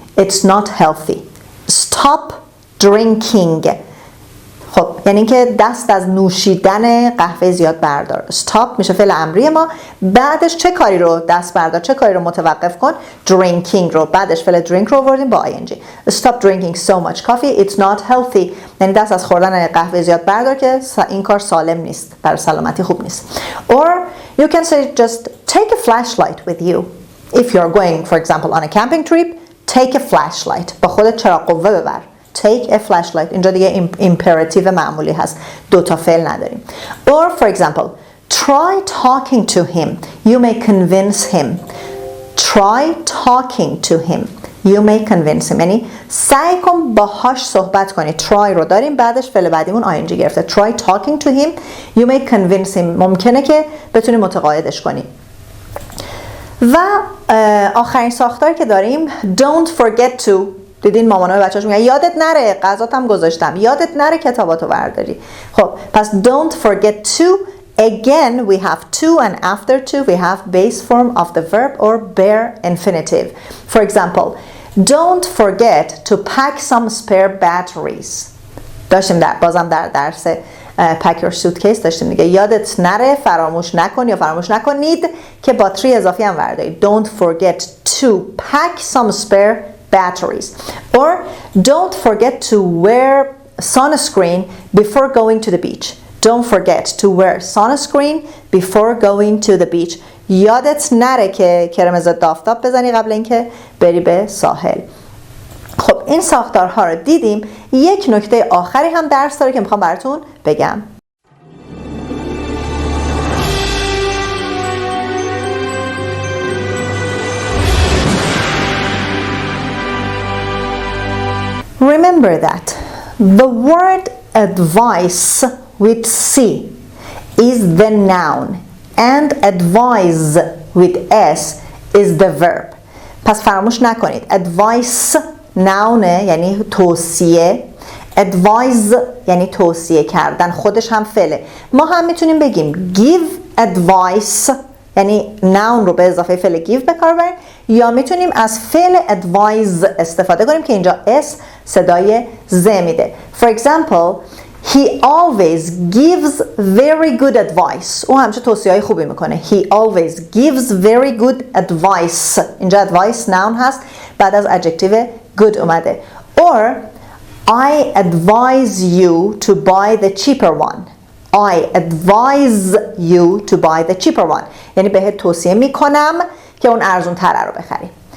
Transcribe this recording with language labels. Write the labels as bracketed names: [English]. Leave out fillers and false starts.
[English] It's not healthy. Stop drinking. [Persian] خب یعنی که دست از نوشیدن قهوه زیاد بردار. Stop میشه فعل امری ما. بعدش چه کاری رو دست بردار، چه کاری رو متوقف کن؟ Drinking رو. بعدش فعل drink رو آوردیم با ing. [English] Stop drinking so much coffee. It's not healthy. [Persian] یعنی دست از خوردن قهوه زیاد بردار که این کار سالم نیست، برای سلامتی خوب نیست. [English] Or you can say just take a flashlight with you. If you're going, for example, on a camping trip, take a flashlight. [Persian] با خودت چراغ قوه ببر. [English] Take a flashlight. [Persian] اینجا دیگه imperative معمولی هست. دو تا فعل نداریم. [English] Or for example, try talking to him. You may convince him. Try talking to him. You may convince him. [Persian] یعنی سعی کن باهاش صحبت کنی. Try رو داریم، بعدش فعل بعدیمون ing گرفته. [English] Try talking to him. You may convince him. [Persian] ممکنه که بتونی متقاعدش کنی. و آخرین ساختار که داریم don't forget to. دیدین مامانای بچه‌هاش میگن یادت نره غذاتم گذاشتم، یادت نره کتاباتو برداری. خب پس [English] don't forget to. Again we have to and after to we have base form of the verb or bare infinitive. For example, don't forget to pack some spare batteries. [Persian] داشتیم بازم در درس pack your suitcase داشتیم دیگه. یادت نره فراموش نکن یا فراموش نکنید که باتری اضافی هم بردارید. [English] Don't forget to pack some spare batteries. Or don't forget to wear sunscreen before going to the beach. Don't forget to wear sunscreen before going to the beach. [Persian] یادت نره که کرم ضد آفتاب بزنی قبل اینکه بری به ساحل. خب این ساختارها رو دیدیم. یک نکته آخری هم درس داره که میخوام براتون بگم. [English] Remember that the word advice with C is the noun and advise with S is the verb. [Persian] پس فراموش نکنید advice noun یعنی توصیه، advise یعنی توصیه کردن، خودش هم فعله. ما هم میتونیم بگیم give advice یعنی noun رو به اضافه فعل give به کار ببریم، یا میتونیم از فعل advise استفاده کنیم که اینجا s صدای ز میده. [English] For example, he always gives very good advice. [Persian] او همیشه توصیه‌های خوبی میکنه. [English] He always gives very good advice. [Persian] اینجا advice noun هست، بعد از adjective good اومده. [English] Or I advise you to buy the cheaper one. I advise you to buy the cheaper one. [Persian] یعنی بهت توصیه میکنم که اون ارزون تره رو بخری.